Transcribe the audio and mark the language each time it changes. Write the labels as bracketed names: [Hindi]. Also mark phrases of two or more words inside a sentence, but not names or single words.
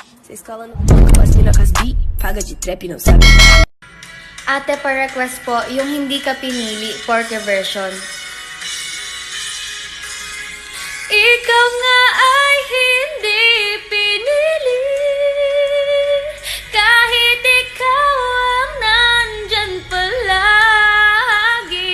[Portuguese] Cês colam no palco, as mina com as beat, paga de trap, não sabe? [Filipino] Ate, pa-request po, yung hindi ka pinili, porke version. Ikaw nga ay hindi pinili, kahit ikaw ang nandyan palagi.